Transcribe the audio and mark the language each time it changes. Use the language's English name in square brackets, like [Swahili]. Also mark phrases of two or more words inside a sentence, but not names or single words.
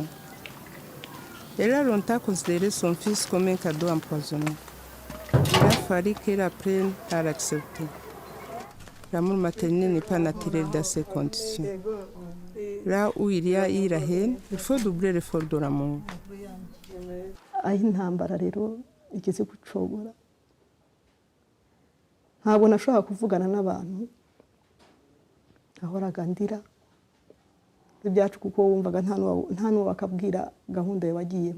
[French] Elle a longtemps considéré son fils comme un cadeau empoisonné. Il a fallu qu'elle apprenne à l'accepter. L'amour maternel n'est pas naturel dans ces conditions. Là où il y a eu la haine, il faut doubler l'effort de l'amour. [Kinyarwanda] aho intambara rero igeze gucogora ntabwo nashobora kuvugana n'abantu ahoraga ndira ibyacu kuko wumvaga nta n'uwo bakabwira gahunda yawe wagiyemo.